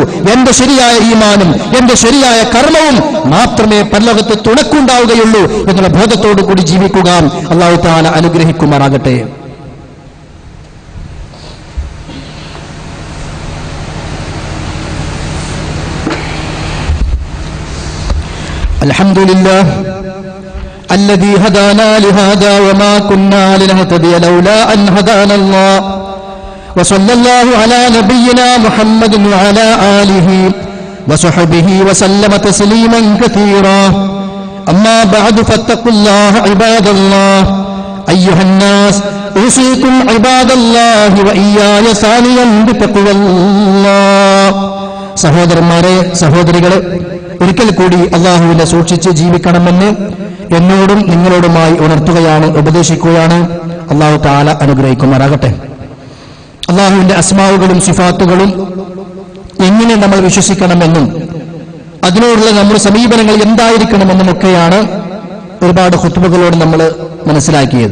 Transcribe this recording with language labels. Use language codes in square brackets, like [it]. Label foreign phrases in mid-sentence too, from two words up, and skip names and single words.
[ml] എന്റെ ശരിയായ ഈമാനും എന്റെ ശരിയായ കർമ്മവും മാത്രമേ പരലോകത്ത് തുണക്കുണ്ടാവുകയുള്ളൂ എന്നുള്ള ബോധത്തോടു കൂടി ജീവിക്കുക. [ar] الله تعالى [ml] അനുഗ്രഹിക്കുമാറാകട്ടെ. [ar] അൽഹംദുലില്ലാഹ് الذي هدانا لهذا وما كنا لنهتدي لولا أن هدانا الله وصلى الله على نبينا محمد وعلى آله وصحبه وسلم تسليما كثيرا أما بعد فاتقوا الله عباد الله أيها الناس أوصيكم عباد الله وإياي ثانيا بتقوى الله. [ml] സഹോദരന്മാരെ, സഹോദരികളെ, ഒരിക്കൽ കൂടി അള്ളാഹുവിനെ സൂക്ഷിച്ച് ജീവിക്കണമെന്ന് എന്നോടും നിങ്ങളോടുമായി ഉണർത്തുകയാണ്, ഉപദേശിക്കുകയാണ്. [ar] الله تعالى [ml] അനുഗ്രഹിക്കുമാറാകട്ടെ. അള്ളാഹുവിന്റെ അസ്മാവുകളും സിഫാത്തുകളും എങ്ങനെ നമ്മൾ വിശ്വസിക്കണമെന്നും അതിനോടുള്ള നമ്മുടെ സമീപനങ്ങൾ എന്തായിരിക്കണമെന്നുമൊക്കെയാണ് ഒരുപാട് ഖുത്ബകളോട് നമ്മൾ മനസ്സിലാക്കിയത്.